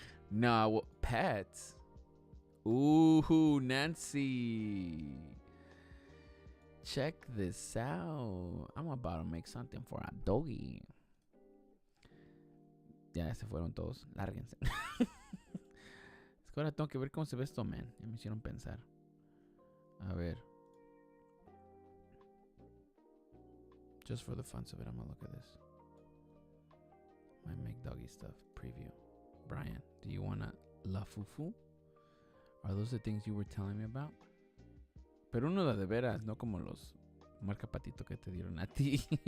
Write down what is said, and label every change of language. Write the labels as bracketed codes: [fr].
[en] No, well, pets. Ooh, Nancy. Check this out. I'm about to make something for a doggy. [es] Ya se fueron todos. Lárguense. Es que ahora tengo que ver cómo se ve esto, man. Ya me hicieron pensar. A ver. [en] Just for the fun of it, I'm gonna look at this. Might make doggy stuff. Preview. Bryan, do you wanna la fufu? Are those the things you were telling me about? [es] Pero uno de veras, no como los marca patito que te dieron a ti.